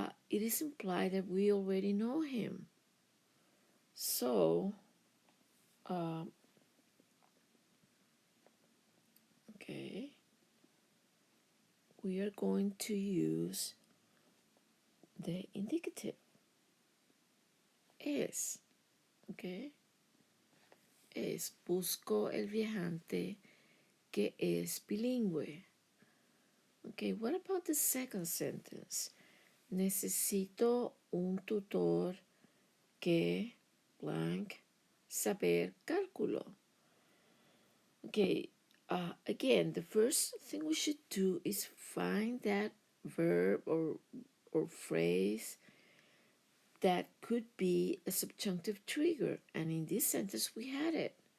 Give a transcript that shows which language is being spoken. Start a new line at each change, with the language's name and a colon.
English: It is implied that we already know him. So, okay, we are going to use the indicative.
Spanish: Es, okay? Es busco el viajante que es bilingüe.
English: Okay, what about the second sentence?
Spanish: Necesito un tutor que blank saber cálculo.
English: Okay, again, the first thing we should do is find that verb or phrase that could be a subjunctive trigger. And in this sentence, we had it.